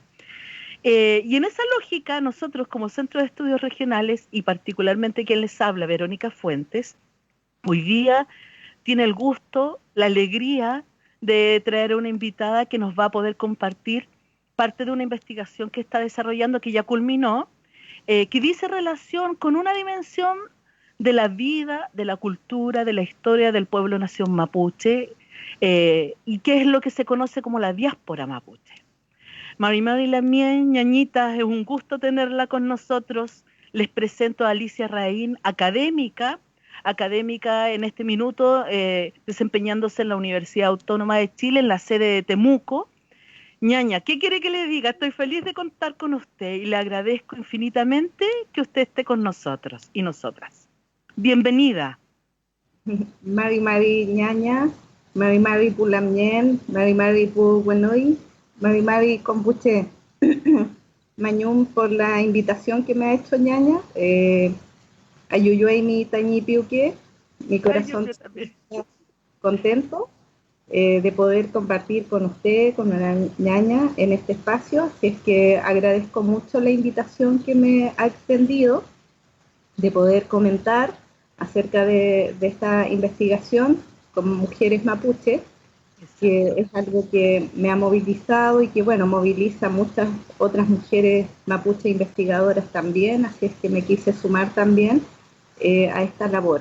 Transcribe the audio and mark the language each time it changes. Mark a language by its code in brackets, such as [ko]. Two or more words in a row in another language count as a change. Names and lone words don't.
[es] Y en esa lógica, nosotros como Centro de Estudios Regionales, y particularmente quien les habla, Verónica Fuentes, hoy día tiene el gusto, la alegría de traer a una invitada que nos va a poder compartir parte de una investigación que está desarrollando, que ya culminó, que dice relación con una dimensión de la vida, de la cultura, de la historia del pueblo nación mapuche, y que es lo que se conoce como la diáspora mapuche. [arn] Mari Lamien, ñañita, [es] es un gusto tenerla con nosotros. Les presento a Alicia Raín, académica en este minuto, desempeñándose en la Universidad Autónoma de Chile, en la sede de Temuco. Ñaña, ¿qué quiere que le diga? Estoy feliz de contar con usted y le agradezco infinitamente que usted esté con nosotros y nosotras. Bienvenida. [arn] Mari ñaña, Mari pulamien, Mari pu buenoy, Mari kombuche. [es] Mañum por la invitación que me ha hecho ñaña. [arn] Ayuyuey mi tañi piuque, [es] mi corazón está contento de poder compartir con usted, con la ñaña, en este espacio. Así es que agradezco mucho la invitación que me ha extendido de poder comentar acerca de esta investigación como mujeres mapuche, que es algo que me ha movilizado y que, bueno, moviliza a muchas otras mujeres mapuche investigadoras también, así es que me quise sumar también a esta labor.